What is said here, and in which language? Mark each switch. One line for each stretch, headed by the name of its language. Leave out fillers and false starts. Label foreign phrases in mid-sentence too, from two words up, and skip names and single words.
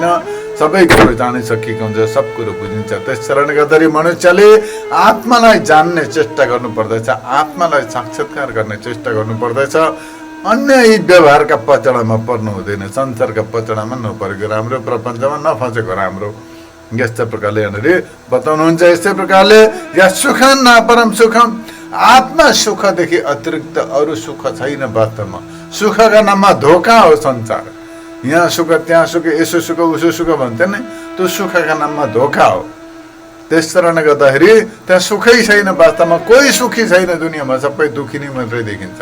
Nepali: सबै कुरो जानिसकेको हुन्छ, सब कुरो बुझिन्छ। त्यस कारणले गर्दाखेरि मनुष्यले आत्मालाई जान्ने चेष्टा गर्नुपर्दछ, आत्मालाई साक्षात्कार गर्ने चेष्टा गर्नुपर्दछ। अन्य यी व्यवहारका पचडामा पर्नु हुँदैन, संसारका पचडामा नपरेको राम्रो, प्रपञ्चमा नफसेको राम्रो। यस्तै प्रकारले यहाँनिर बताउनुहुन्छ। यस्तै प्रकारले
Sanskrit: या सुखम न परम सुखम,
Nepali: आत्मा सुखदेखि अतिरिक्त अरू सुख छैन। वास्तवमा सुखका नाममा धोका हो संसार। यहाँ सुख, त्यहाँ सुख, यसो सुख, उसो सुख भन्छ नि, त्यो सुखका नाममा धोका हो। त्यस कारणले गर्दाखेरि त्यहाँ सुखै छैन। वास्तवमा कोही सुखी छैन दुनियाँमा, सबै दुखी नै मात्रै देखिन्छ।